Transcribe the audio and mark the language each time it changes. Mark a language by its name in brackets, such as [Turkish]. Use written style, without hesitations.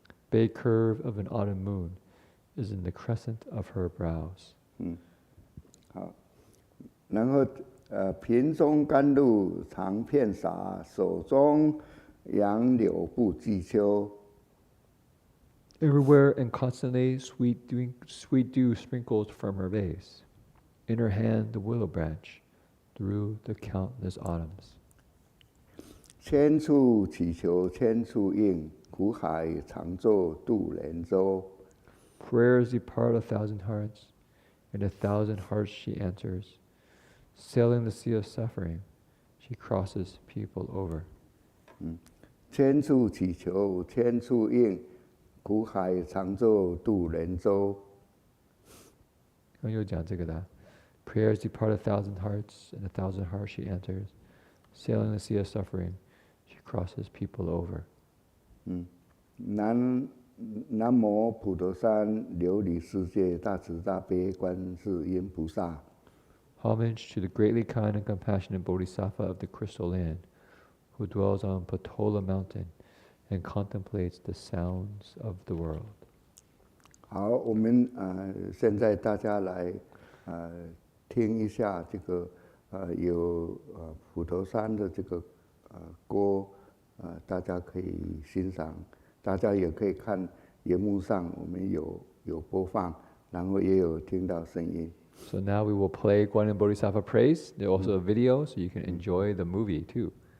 [English] Bay curve of an autumn moon is in the crescent of her brows. [Chinese] 好，然后瓶中甘露常遍洒，手中杨柳不计秋。 [English] Everywhere and constantly sweet dew sprinkles from her vase. In her hand the willow branch, through the countless autumns. [Chinese] 千处祈求千处应，苦海常作渡人舟。 [English] Prayers depart 1,000 hearts, and 1,000 hearts she answers. Sailing the sea of suffering, she crosses people over. [Chinese] 千处祈求千处应，苦海常作渡人舟。又讲这个的。 [English] Prayers depart 1,000 hearts, and 1,000 hearts she answers. Sailing the sea of suffering, she crosses people over. [Chinese] 南无普陀山琉璃世界大慈大悲观世音菩萨。 [English] Homage to the greatly kind and compassionate Bodhisattva of the Crystal Land, who dwells on Patola Mountain and contemplates the sounds of the world. [Chinese] 好，我们现在大家来听一下这个有普陀山的这个歌，大家可以欣赏，大家也可以看荧幕上我们有播放，然后也有听到声音。 [English] So now we will play Guanyin Bodhisattva praise. There's also a video, so you can enjoy the movie too.